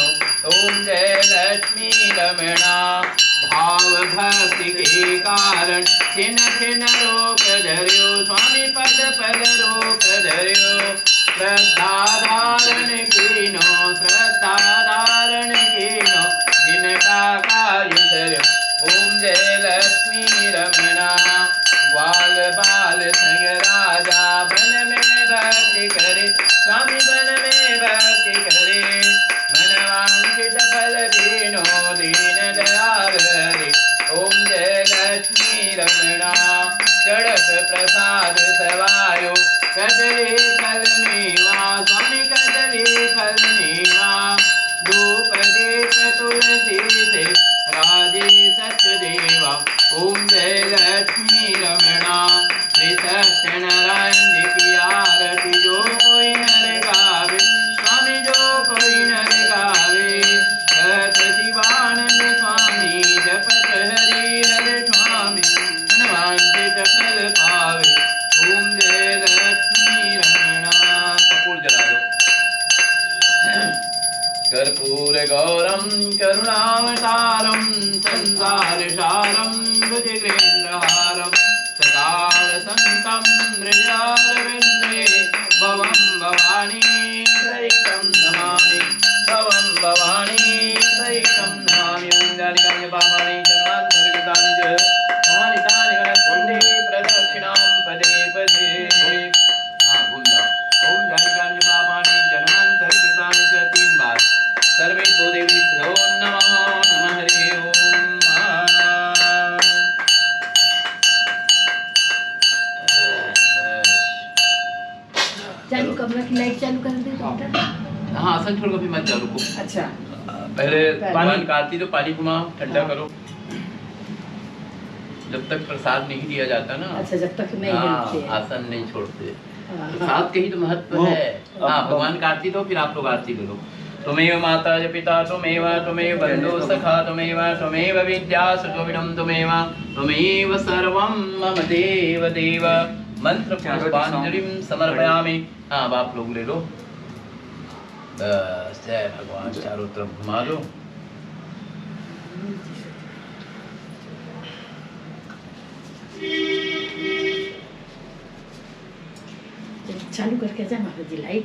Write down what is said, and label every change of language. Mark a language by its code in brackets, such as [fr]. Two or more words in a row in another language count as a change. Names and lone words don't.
[hi] ओम जय लक्ष्मी रमणा भाव भक्ति के कारण, छिन छिन रोक धर्यो स्वामी, पद पद रोक धर्यो। श्रद्धा धारण कीनो, श्रद्धा धारण कीनो, जिनका कार्य धर्यो। ओम जय लक्ष्मी रमणा ग्वाल बाल संग राजा, वन में भक्ति करे स्वामी, वन में भक्ति करे। मनवांछित फल दीनो, दीन दयाल हरे। ओम जय लक्ष्मी रमणा चढ़त प्रसाद सवायो, कदली फल मेवा स्वामी, कदली फल मेवा। धूप दीप तुलसी से राजे सचदेवा। ओम जय लक्ष्मी रमणा श्री सत्यनारायण जी की आरती, जो कोई नर गावे स्वामी, जो कोई नर गावे। सत शिवानंद स्वामी जपत हरि हर स्वामी, मनवांछित फल पावे। ओम जय लक्ष्मी रमणा। कपूर जला दो। [sa] कर्पूर गौरम करुणावतारम संसारसारम भुजगेन्द्रहारम सदा वसन्तं हृदयारविन्दे भवं भवानी सहितं नमामि, भवं भवानी सहितं नमामि। ओम जालिकानि पापानि जन्मान्तर्गतानि च तानि तानि गणस्वन्ते प्रदक्षिणां पदे पदे। [hi] हाँ भूल जाओ। [sa] ओम जालिकानि पापानि जन्मान्तर्गतानि च 3 बार। सर्वेभ्यो देवेभ्यो नमः नमः हरि ओम। [hi] बस 15 की लाइट चालू कर दे तो बेटा। हाँ आसन छोड़ कभी मत जाओ, रुको। अच्छा पहले भगवान का आरती तो पानी घुमाओ, ठंडा करो। जब तक प्रसाद नहीं दिया जाता ना, अच्छा जब तक नहीं हाँ, हिलते हैं। आसन नहीं छोड़ते। हाँ, प्रसाद के ही तो महत्व है। हाँ भगवान का आरती दो, फिर आप लोग आरती ले लो। [sa] त्वमेव माता च पिता त्वमेव त्वमेव बन्धुः सखा त्वमेव त्वमेव विद्या सुतोविदं त्वमेव त्वमेव सर्वं मम देव देव। मंत्र पुष्पांजलिं समर्पयामि। [hi] हाँ अब आप लोग ले लो। बस जय भगवान, चारों तरफ घुमा दो। चालू करके जा महाराज जी लाइट।